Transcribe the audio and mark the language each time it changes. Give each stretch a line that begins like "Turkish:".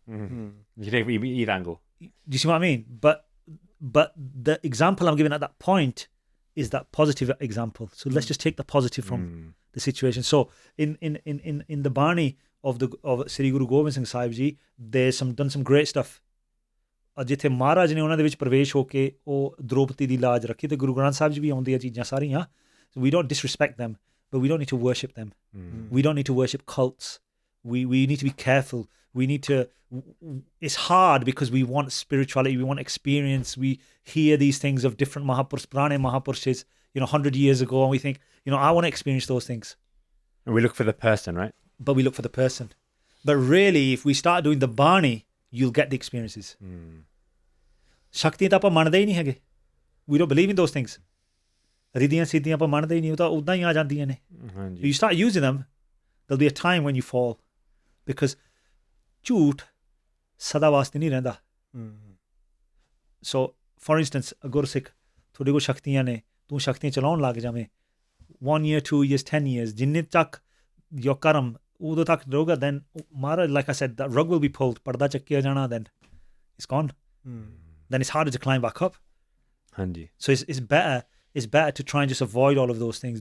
English: You take either angle. Do you see what I mean? But the example I'm giving at that point is that positive example. So let's just take the positive from the situation. So in the Bani of Sri Guru Gobind Singh Sahib Ji, there's done some great stuff.
Punjabi: ਜਿੱਥੇ ਮਹਾਰਾਜ ਨੇ ਉਹਨਾਂ ਦੇ ਵਿੱਚ ਪ੍ਰਵੇਸ਼ ਹੋ ਕੇ ਉਹ ਦ੍ਰੋਪਦੀ ਦੀ ਲਾਜ ਰੱਖੀ ਤੇ ਗੁਰੂ ਗ੍ਰੰਥ ਸਾਹਿਬ ਜੀ ਵੀ ਆਉਂਦੀਆਂ ਚੀਜ਼ਾਂ ਸਾਰੀਆਂ.
English: So we don't disrespect them, but we don't need to worship them. We don't need to worship cults. We need to be careful. We need to, it's hard because we want spirituality, we want experience. We hear these things of different Mahapurushs, Prane Mahapurushs, you know, 100 years ago, and we think, you know, I want to experience those things. And we look for the person, right? But we look for the person. But really, if we start doing the Bani, you'll get the experiences.
Punjabi: Shakti ਤਾਂ ਆਪਾਂ ਮੰਨਦੇ ਹੀ ਨਹੀਂ ਹੈਗੇ.
English: We don't believe in those things.
Punjabi: ਰਿਧੀਆਂ ਸਿੱਧੀਆਂ ਆਪਾਂ ਮੰਨਦੇ ਹੀ ਨਹੀਂ, ਉਹ ਤਾਂ ਉਦਾਂ ਹੀ ਆ ਜਾਂਦੀਆਂ ਨੇ.
English: You start using them, there'll be a time when you fall.
Punjabi: Because ਝੂਠ ਸਦਾ ਵਾਸਤੇ ਨਹੀਂ ਰਹਿੰਦਾ.
English: So, for instance, a
Punjabi: ਗੁਰਸਿੱਖ ਤੁਹਾਡੇ ਕੋਲ ਸ਼ਕਤੀਆਂ ਨੇ, ਤੂੰ ਸ਼ਕਤੀਆਂ ਚਲਾਉਣ ਲੱਗ ਜਾਵੇਂ.
English: 1 year, 2 years, 10 years,
Punjabi: ਜਿੰਨੇ ਤੱਕ
English: your
Punjabi: ਕਰਮ ਉਦੋਂ ਤੱਕ ਰਹੂਗਾ,
English: then Maharaj, like I said, that rug will be pulled,
Punjabi: ਪਰਦਾ ਚੱਕਿਆ ਜਾਣਾ,
English: then it's gone. Then it's harder to climb back up.
Punjabi: Hanji.
English: So it's better to try and just avoid all of those things.